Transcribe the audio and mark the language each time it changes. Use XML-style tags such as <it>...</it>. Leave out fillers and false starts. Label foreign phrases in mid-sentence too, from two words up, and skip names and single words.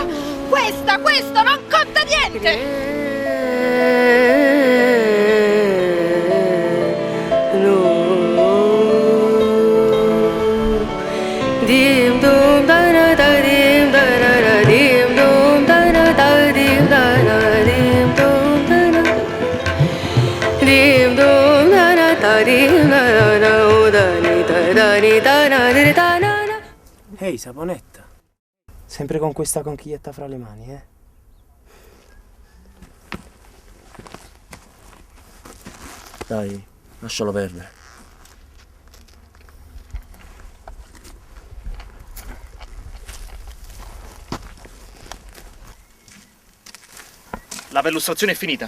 <it>Questo non conta niente! Dim dum da da da dim da da da dim dum da da da dim da da dim dum da da dim dum da da da dim da da da da ni da da ni da da di da na na. Ehi, Saponetta. Sempre con questa conchiglietta fra le mani, eh? Dai, lascialo perdere. La perlustrazione è finita.</it>